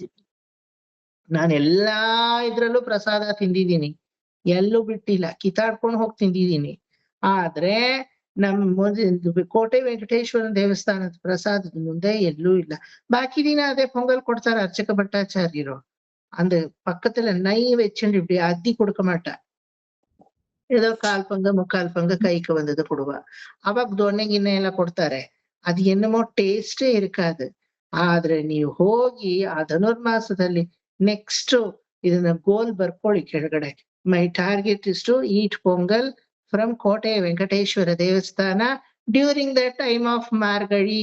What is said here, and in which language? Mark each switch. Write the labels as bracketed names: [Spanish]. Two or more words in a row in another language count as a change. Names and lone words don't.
[Kannada] ನಾನು ಎಲ್ಲಾ ಇದ್ರಲ್ಲೂ ಪ್ರಸಾದ ತಿಂದಿದ್ದೀನಿ, ಎಲ್ಲೂ ಬಿಟ್ಟಿಲ್ಲ, ಕಿತ್ತಾಡ್ಕೊಂಡು ಹೋಗಿ ತಿಂದಿದ್ದೀನಿ. ಆದ್ರೆ ನಮ್ಮ ಕೋಟೆ ವೆಂಕಟೇಶ್ವರನ ದೇವಸ್ಥಾನದ ಪ್ರಸಾದದ ಮುಂದೆ ಎಲ್ಲೂ ಇಲ್ಲ. ಬಾಕಿ ದಿನ ಅದೇ ಪೊಂಗಲ್ ಕೊಡ್ತಾರೆ ಅರ್ಚಕ ಭಟ್ಟಾಚಾರ್ಯರು. [Tamil] அந்த பக்கத்துல நெய் வச்சுட்டு இப்படி அத்தி கொடுக்க மாட்டா. ஏதோ 1/4 பங்கு 3/4 பங்கு கைக்கு வந்தது ಕೊಡುವ. [Kannada] ಅವಾಗ ದೊಣ್ಣೆ ಗಿಣ್ಣೆ ಎಲ್ಲ ಕೊಡ್ತಾರೆ. ಅದು ಏನಮೋ ಟೇಸ್ಟೇ ಇರಕಾದು. ಆದ್ರೆ ನೀವು ಹೋಗಿ ಆ ಧನುರ್ಮಾಸದಲ್ಲಿ ನೆಕ್ಸ್ಟ್ ಇದನ್ನ ಗೋಲ್ ಬರ್ಕೊಳ್ಳಿ ಕೆಳಗಡೆ. [English] My target is to eat pongal from ಕೋಟೆ ವೆಂಕಟೇಶ್ವರ ದೇವಸ್ಥಾನ during the time of Margazhi.